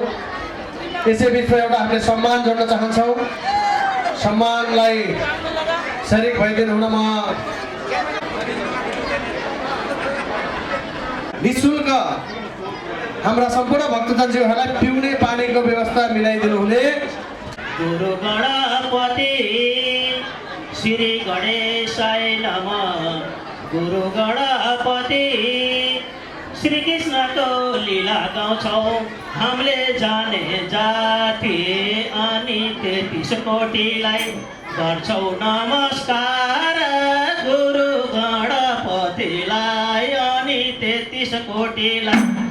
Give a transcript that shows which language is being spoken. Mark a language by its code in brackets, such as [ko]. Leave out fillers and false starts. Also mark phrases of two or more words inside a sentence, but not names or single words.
[ne] यसै बिचमा एउटा हामीले सम्मान जोड्न चाहन्छौँ। सम्मानलाई शरीक भइदिनु हुनमा निःशुल्क हाम्रा सम्पूर्ण भक्तजनज्यूहरूलाई पिउने पानीको व्यवस्था मिलाइदिनु हुने [sa] गुरु गणपति श्री गणेशाय नमः। [ne] गुरु गणपति श्री कृष्णको लीला गाउँछौँ हामीले जाने जाति अनि 33 कोटीलाई गर्छौँ नमस्कार। गुरु गणपतिलाई अनि 33 कोटीलाई